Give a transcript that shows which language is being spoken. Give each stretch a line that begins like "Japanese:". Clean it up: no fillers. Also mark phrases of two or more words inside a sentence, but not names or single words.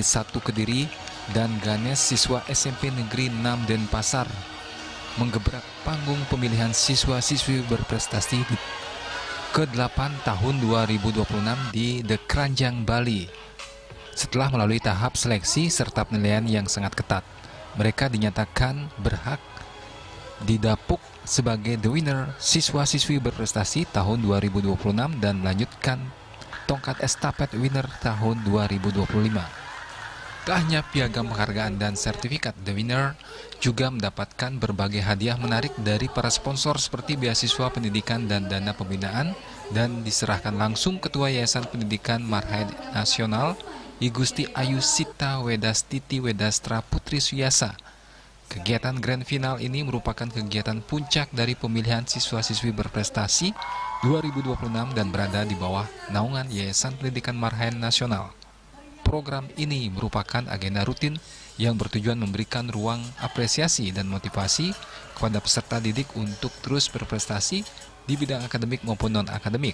Indonesian: 1 Kediri dan Ganes siswa SMP Negeri 6 Denpasar menggebrak panggung pemilihan siswa-siswi berprestasi ke-8 tahun 2026 di The Kranjang, Bali. Setelah melalui tahap seleksi serta penilaian yang sangat ketat, mereka dinyatakan berhak didapuk sebagai
English: the winner
Indonesian: siswa-siswi berprestasi tahun 2026 dan melanjutkan tongkat estafet winner tahun 2025. Tak hanya piagam penghargaan dan sertifikat,
English: The Winner
Indonesian: juga mendapatkan berbagai hadiah menarik dari para sponsor seperti beasiswa pendidikan dan dana pembinaan dan diserahkan langsung Ketua Yayasan Pendidikan Marhana Nasional I Gusti Ayu Sita Wedastiti Wedastra Putri Suyasa. Kegiatan
English: Grand Final
Indonesian: ini merupakan kegiatan puncak dari pemilihan siswa-siswi berprestasi 2026 dan berada di bawah naungan Yayasan Pendidikan Marhana Nasional. Program ini merupakan agenda rutin yang bertujuan memberikan ruang apresiasi dan motivasi kepada peserta didik untuk terus berprestasi di bidang akademik maupun non-akademik.